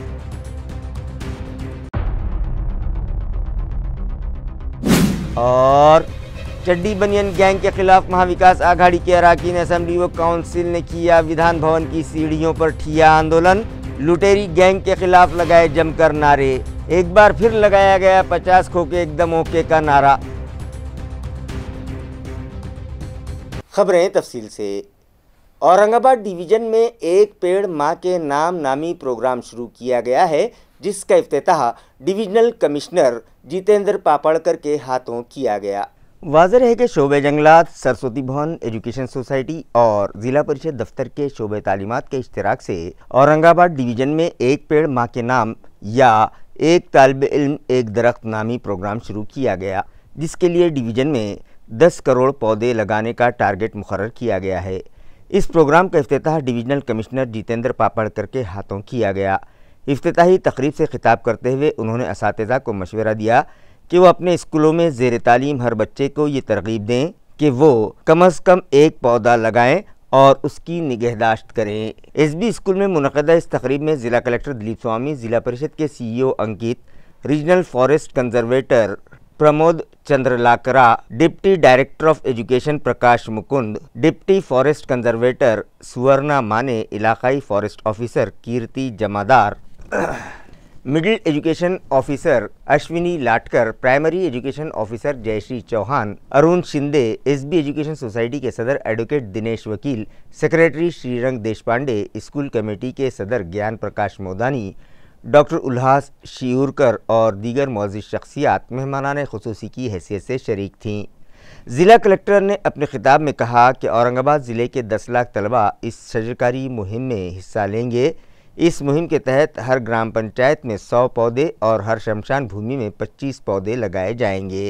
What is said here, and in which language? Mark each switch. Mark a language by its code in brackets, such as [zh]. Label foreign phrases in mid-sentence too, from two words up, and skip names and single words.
[ur] اور چڈی بنین گینگ کے خلاف مہا وکاس آگھاڑی کے اراکین اسمبلی و کونسل نے کیا ویدھان بھون کی سیڑھیوں پر ٹھیا آندولن، لٹیری گینگ کے خلاف لگائے جم کر نعرے، ایک بار پھر لگایا گیا 50 کھوکے ایک دم اوکے کا نعرہ۔ خبریں تفصیل سے۔ اورنگ آباد ڈویژن میں ایک پیڑ ماں کے نام نامی پروگرام شروع کیا گیا ہے، جس کا افتتاح ڈویژنل کمشنر جتیندر پاپڑکر کے ہاتھوں کیا گیا۔ واضح ہے کہ شعبہ جنگلات، سرسوتی بھون ایجوکیشن سوسائٹی اور ضلع پریشد دفتر کے شعبہ تعلیمات کے اشتراک سے اورنگ آباد ڈویژن میں ایک پیڑ ماں کے نام یا ایک طالب علم ایک درخت نامی پروگرام شروع کیا گیا، جس کے لیے ڈویژن میں 10 کروڑ پودے لگانے کا ٹارگٹ مقرر کیا گیا ہے۔ اس پروگرام کا افتتاح ڈویژنل کمشنر جتیندر پاپڑکر کے ہاتھوں کیا گیا۔ افتتاحی تقریب سے خطاب کرتے ہوئے انہوں نے اساتذہ کو مشورہ دیا کہ وہ اپنے اسکولوں میں زیر تعلیم ہر بچے کو یہ ترغیب دیں کہ وہ کم از کم ایک پودا لگائیں اور اس کی نگہداشت کریں۔ SB اسکول میں منعقدہ اس تقریب میں ضلع کلکٹر دلیپ سوامی، ضلع پریشد کے CEO انکت، [en] Regional Forest Conservator [ur] پرمود چندر لاکرا، [en] Deputy Director of Education [ur] پرکاش مکند، [en] Deputy Forest Conservator [ur] سورنا مانے، علاقائی [en] Forest Officer [ur] کیرتی جمادار، [en] Middle Education Officer [ur] اشونی لاٹکر، [en] Primary Education Officer [ur] جے شری چوہان، ارون شندے، SB ایجوکیشن سوسائٹی کے صدر ایڈوکیٹ دنیش وکیل، سیکریٹری شری رنگ دیش پانڈے، اسکول کمیٹی کے صدر گیان پرکاش مودانی، ڈاکٹر الہاس شیورکر اور دیگر معزز شخصیات مہمانان خصوصی کی حیثیت سے شریک تھیں۔ ضلع کلکٹر نے اپنے خطاب میں کہا کہ اورنگ آباد ضلع کے 10 لاکھ طلباء اس شجرکاری مہم میں حصہ لیں گے۔ اس مہم کے تحت ہر گرام پنچایت میں 100 پودے اور ہر شمشان بھومی میں 25 پودے لگائے جائیں گے۔